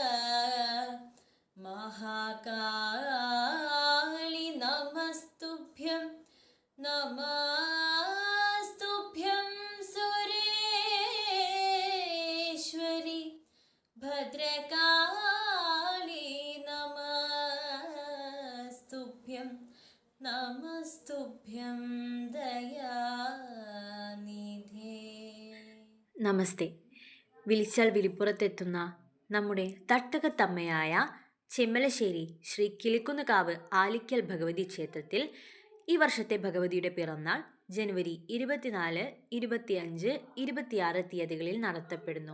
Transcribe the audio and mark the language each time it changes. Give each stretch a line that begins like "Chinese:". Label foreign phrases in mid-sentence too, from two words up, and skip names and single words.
Sanskrit: महाकाली नमस्तुभ्यं नमस्तुभ्यं सुरेश्वरी भद्रकाली नमस्तुभ्यं नमस्तुभ्यं दयानिधे।
Malayalam: നമസ്തേ. വിളിച്ചാൽ വിളിപ്പുറത്തെത്തുന്ന നമ്മുടെ തട്ടകത്തമ്മയായ ചെമ്മലശ്ശേരി ശ്രീ കിളിക്കുന്നുകാവ് ആലിക്കൽ ഭഗവതി ക്ഷേത്രത്തിൽ ഈ വർഷത്തെ ഭഗവതിയുടെ പിറന്നാൾ ജനുവരി 24, 25, 26 തീയതികളിൽ നടത്തപ്പെടുന്നു.